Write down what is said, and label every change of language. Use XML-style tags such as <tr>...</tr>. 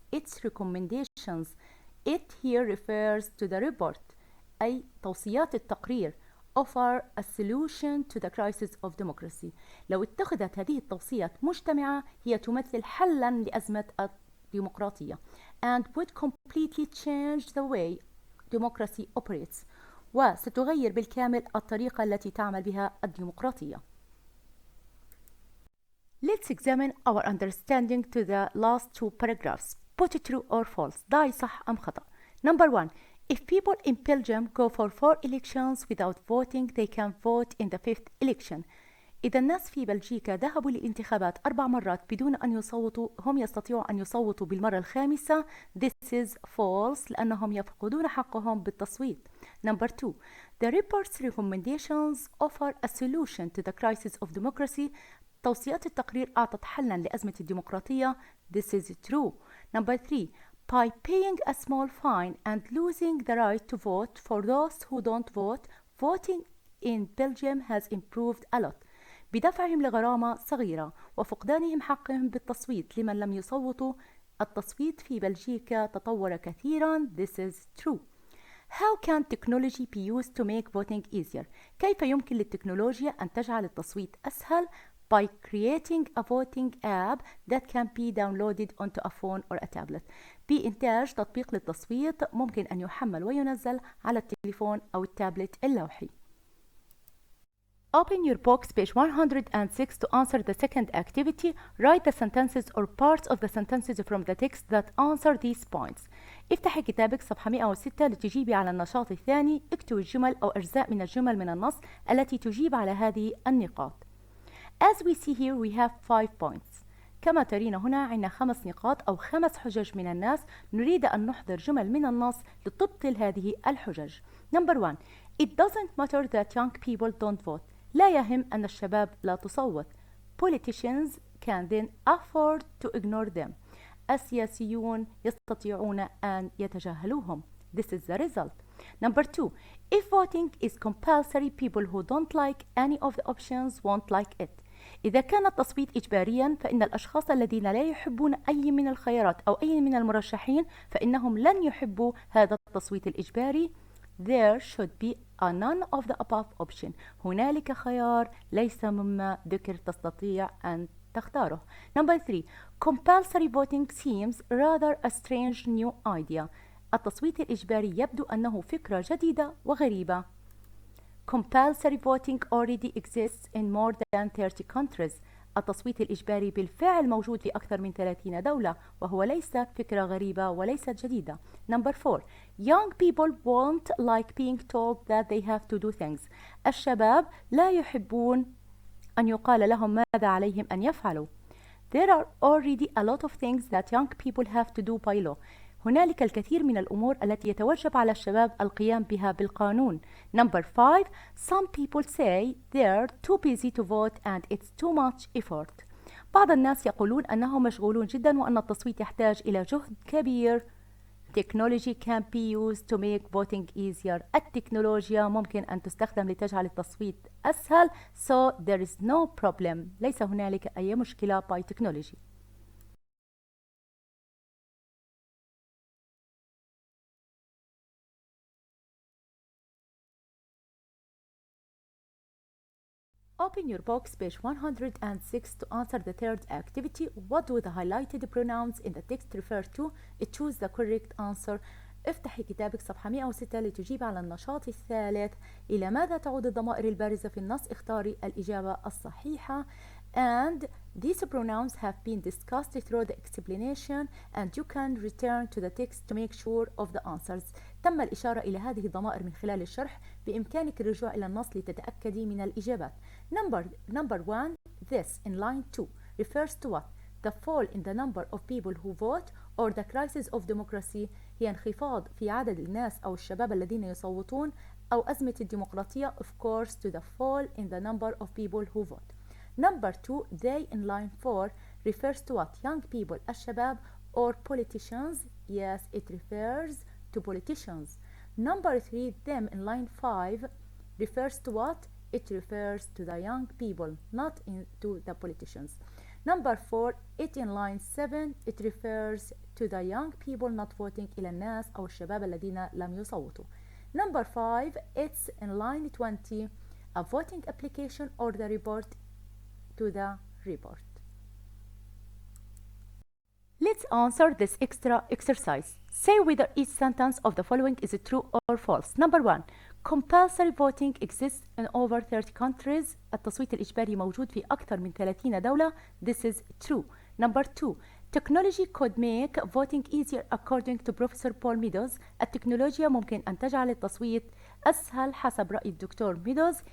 <en>Its recommendations. It here refers to the report.</en> <ar>أي توصيات التقرير.</ar> <en>offer a solution to the crisis of democracy.</en> <ar>لو اتخذت هذه التوصيات مجتمعة هي تمثل حلا لأزمة الديمقراطية</ar> <en>and would completely change the way democracy operates.</en> <ar>وستغير بالكامل الطريقة التي تعمل بها الديمقراطية.</ar> <en>Let's examine our understanding to the last two paragraphs. Put it true or false.</en> <ar>ضعي صح أم خطأ.</ar> <en>Number 1. If people in Belgium go for 4 elections without voting, they can vote in the 5th election.</en> <ar>إذا الناس في بلجيكا ذهبوا للانتخابات 4 مرات بدون أن يصوتوا، هم يستطيعوا أن يصوتوا بالمرة الخامسة.</ar> <en>This is false</en> <ar>لأنهم يفقدون حقهم بالتصويت.</ar> <en>Number 2. The report's recommendations offer a solution to the crisis of democracy.</en> <ar>توصيات التقرير أعطت حلا لأزمة الديمقراطية.</ar> <en>This is true. Number 3. By paying a small fine and losing the right to vote for those who don't vote, voting in Belgium has improved a lot.</en> <ar>بدفعهم لغرامة صغيرة وفقدانهم حقهم بالتصويت لمن لم يصوتوا، التصويت في بلجيكا تطور كثيرا.</ar> <en>This is true. How can technology be used to make voting easier?</en> <ar>كيف يمكن للتكنولوجيا أن تجعل التصويت أسهل؟</ar> <en>By creating a voting app that can be downloaded onto a phone or a tablet.</en> <ar>بإنتاج تطبيق للتصويت ممكن أن يحمل وينزل على التليفون أو التابلت اللوحي.</ar> <en>Open your box page 106 to answer the second activity. Write the sentences or parts of the sentences from the text that answer these points.</en> <ar>افتحي كتابك صفحة 106 لتجيبي على النشاط الثاني. اكتبي الجمل أو أجزاء من الجمل من النص التي تجيب على هذه النقاط.</ar> <en>As we see here we have 5 points.</en> <ar>كما ترين هنا عندنا 5 نقاط أو 5 حجج من الناس. نريد أن نحضر جمل من النص لتبطل هذه الحجج.</ar> <en>Number 1. It doesn't matter that young people don't vote.</en> <ar>لا يهم أن الشباب لا تصوت.</ar> <en>Politicians can then afford to ignore them.</en> <ar>السياسيون يستطيعون أن يتجاهلوهم.</ar> <en>This is the result. Number 2. If voting is compulsory, people who don't like any of the options won't like it.</en> <ar>إذا كان التصويت إجباريا فإن الأشخاص الذين لا يحبون أي من الخيارات أو أي من المرشحين فإنهم لن يحبوا هذا التصويت الإجباري.</ar> <en>There should be a none of the above option.</en> <ar>هنالك خيار ليس مما ذكر تستطيع أن تختاره.</ar> <en>Number 3. Compulsory voting seems rather a strange new idea.</en> <ar>التصويت الإجباري يبدو أنه فكرة جديدة وغريبة.</ar> <en>Compulsory voting already exists in more than 30 countries.</en> <ar>التصويت الإجباري بالفعل موجود في أكثر من 30 دولة وهو ليس فكرة غريبة وليست جديدة.</ar> <en>Number 4. Young people won't like being told that they have to do things.</en> <ar>الشباب لا يحبون أن يقال لهم ماذا عليهم أن يفعلوا.</ar> <en>There are already a lot of things that young people have to do by law.</en> <ar>هنالك الكثير من الأمور التي يتوجب على الشباب القيام بها بالقانون.</ar> <en>Number 5. Some people say they're too busy to vote and it's too much effort.</en> <ar>بعض الناس يقولون أنهم مشغولون جدا وأن التصويت يحتاج إلى جهد كبير.</ar> <en>Technology can be used to make voting easier.</en> <ar>التكنولوجيا ممكن أن تستخدم لتجعل التصويت أسهل.</ar> <en>So there is no problem.</en> <ar>ليس هنالك أي مشكلة</ar> <en>by technology. Open your box page 106 to answer the third activity. What do the highlighted pronouns in the text refer to? Choose the correct answer.</en> <ar>افتحي كتابك صفحة 106 لتجيب على النشاط الثالث. إلى ماذا تعود الضمائر البارزة في النص؟ اختاري الإجابة الصحيحة.</ar> <en>And these pronouns have been discussed through the explanation and you can return to the text to make sure of the answers.</en> <ar>تم الإشارة إلى هذه الضمائر من خلال الشرح. بإمكانك الرجوع إلى النص لتتأكدي من الإجابات.</ar> <en>Number 1. This in line 2 refers to what? The fall in the number of people who vote or the crisis of democracy.</en> <ar>هي انخفاض في عدد الناس أو الشباب الذين يصوتون أو أزمة الديمقراطية.</ar> <en>Of course to the fall in the number of people who vote. Number 2. They in line 4 refers to what? Young people, الشباب or politicians. Yes, it refers to politicians. Number 3. Them in line 5 refers to what? It refers to the young people, not to the politicians. Number 4. It in line 7 it refers to the young people not voting.</en> <ar>إلى الناس أو الشباب الذين لم يصوتوا.</ar> <en>Number 5, it's in line 20, a voting application or the report to the report. Let's answer this extra exercise. Say whether each sentence of the following is true or false. Number 1. Compulsory voting exists in over 30 countries.</en> <ar>التصويت الإجباري موجود في أكثر من 30 دولة.</ar> <en>This is true. Number 2. Technology could make voting easier according to Professor Paul Meadows.</en> <ar>التكنولوجيا ممكن أن تجعل التصويت أسهل حسب رأي الدكتور ميدوز.</ar>